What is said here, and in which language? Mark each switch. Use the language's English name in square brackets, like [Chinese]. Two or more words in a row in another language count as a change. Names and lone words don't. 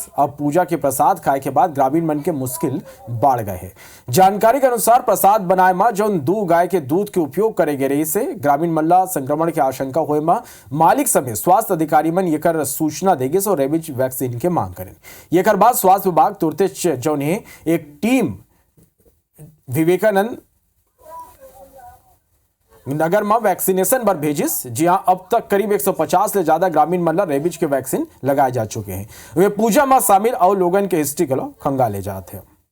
[Chhattisgarhi] अब पूजा के प्रसाद खाए के बाद ग्रामीण मन के मुश्किल बढ़ गए है। जानकारी के अनुसार प्रसाद बनाए में जौन दू गाय के दूध के उपयोग करे गए रही से ग्रामीण मन ला संक्रमण के आशंका होए में मालिक समेत स्वास्थ्य अधिकारी मन एकर सूचना देगिस और रेबीज वैक्सीन के मांग करें। एकर बाद स्वास्थ्य विभाग तुरते जौन है एक टीम विवेकानंद नगर में वैक्सीनेशन पर भेजिस, जहां अब तक करीब 150 से ज्यादा ग्रामीण मन ला रेबीज के वैक्सीन लगाए जा चुके हैं। वे पूजा में शामिल और लोगन के हिस्ट्री को खंगाले जाते हैं।